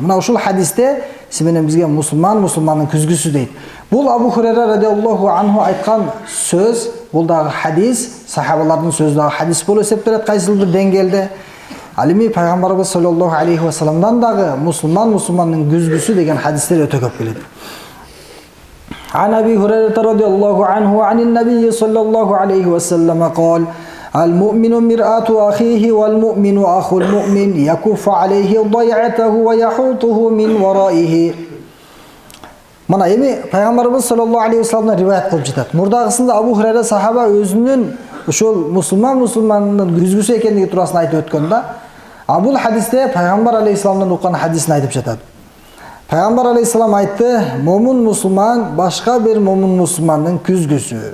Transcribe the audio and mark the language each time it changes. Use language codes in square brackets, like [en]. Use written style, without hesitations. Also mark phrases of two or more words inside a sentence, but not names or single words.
[ky] Мына ушул хадисте менен бизге мусулмандын күзгүсү дейт. Бул Абу Хурейра [ar] رضي الله عنه [ky] айткан сөз, бул дагы хадис, сахабалардын сөзү дагы хадис болуп эсептелет кайсыл бир деңгээлде. Ал эми Пайгамбарыбыз [ar] صلى الله عليه وسلم [ky] дагы мусулмандын күзгүсү деген хадистер өтө көп келет. [ar] عن أبي هريرة رضي الله عنه عن النبي صلى الله عليه وسلم قال: المؤمن مرآة أخيه والمؤمن أخو المؤمن يكف عليه ضيعته ويحوطه من ورائه. [ky] Мына эми Пайгамбарыбыз [ar] صلى الله عليه وسلم [ky] риваят кылып жатат. Мурдагысында Абу Хурейра сахаба өзүнүн ошол мусулмандын күзгүсү экендиги турасын айтып өткөн да. А бул хадисте Пайгамбар алейхиссаламдан уккан хадисин айтып жатат. Пайгамбар алейхиссалам айтты: "Момун мусулман башка бир момун мусулмандын күзгүсү.